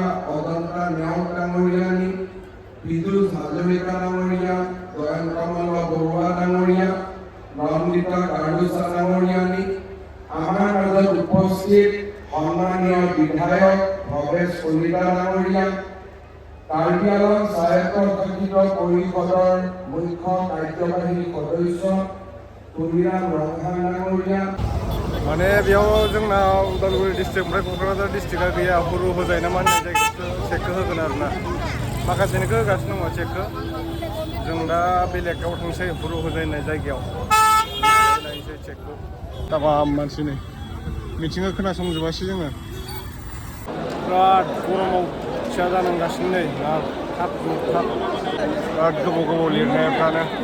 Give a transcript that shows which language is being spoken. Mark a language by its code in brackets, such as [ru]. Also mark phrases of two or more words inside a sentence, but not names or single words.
[as] অজন্তা নেওগ ডাঙৰীয়ানী, বিদুল হাজৰিকা ডাঙৰীয়া, জয়ন্তমল্ল বৰুৱা ডাঙৰীয়া, নন্দিতা গাৰুচা ডাঙৰীয়ানী, আমাৰ মাজত উপস্থিত সন্মানীয় বিধায়ক ভৱেশ কলিতা ডাঙৰীয়া, কাৰ্বি আংলং স্বায়ত্তশাসিত পৰিষদৰ মুখ্য কাৰ্যবাহী সদস্য তুলিৰাম ৰংহাং ডাঙৰীয়া। [brx] माने बेयाव जोंना उदालगुरि डिस्ट्रिक्टनिफ्राय क'क्राझार डिस्ट्रिक्टआ गैया हुरु होजायो ना मा होनो जायखौ चेकखौ होगोन आरो ना माखासेनिखौ होगासिनो दङ चेकखौ जों दा बेलेगाव थांसै हुरु होजायो होननाय जायगायाव नायनोसै चेकखौ दाबा मानसि नै मिथिंखौ खोनासंजोबासै जोङो बिराद गरमाव फिसा जानांगासिनो नै थाब बिराद गोबाव गोबाव लिरनायफ्रानो